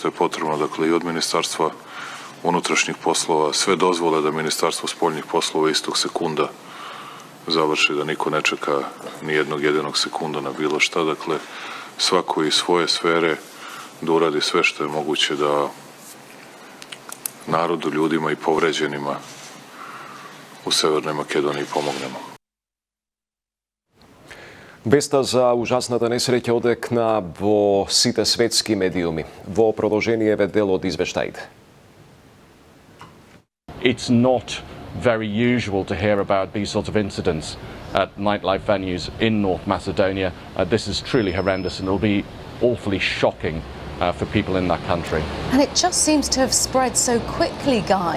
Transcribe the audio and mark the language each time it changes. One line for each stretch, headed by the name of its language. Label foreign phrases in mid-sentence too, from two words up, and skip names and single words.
Serbian: je potrebno, dakle i od Ministarstva unutrašnjih poslova, sve dozvole da Ministarstvo spoljnih poslova istog sekunda završi, da niko ne čeka ni jednog jedinog sekunda na bilo šta, dakle svako iz svoje sfere da uradi sve što je moguće da narodu, ljudima i povređenima u Severnoj Makedoniji pomognemo.
Macedonian: Веста за ужасната несреќа одекна во сите светски медиуми. Во продолжение е дел од извештаите.
English: It's not very usual to hear about these sorts of incidents at nightlife venues in North Macedonia. This is truly horrendous and it'll be awfully shocking for people in that country. And it just seems to have spread so quickly, Guy.